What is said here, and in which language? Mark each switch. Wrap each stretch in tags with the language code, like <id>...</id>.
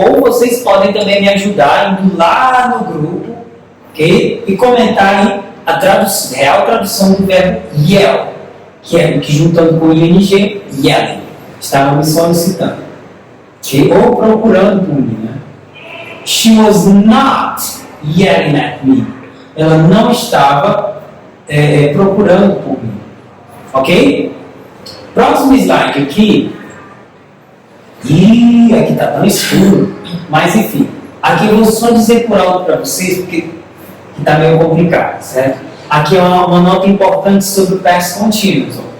<pt>Ou vocês podem também me ajudar indo lá no grupo, ok? E comentarem a real tradução do verbo yell, que é que juntando com o ing, yelling. Estava me solicitando, ok? Ou procurando por mim, né?</pt> <en>She was not yelling at me.</en> <pt>Ela não estava procurando por mim, ok? Próximo slide aqui. E aqui está tão escuro, mas enfim, aqui eu vou só dizer por alto para vocês, porque está meio complicado, certo? Aqui é uma nota importante sobre o past continuous.</pt>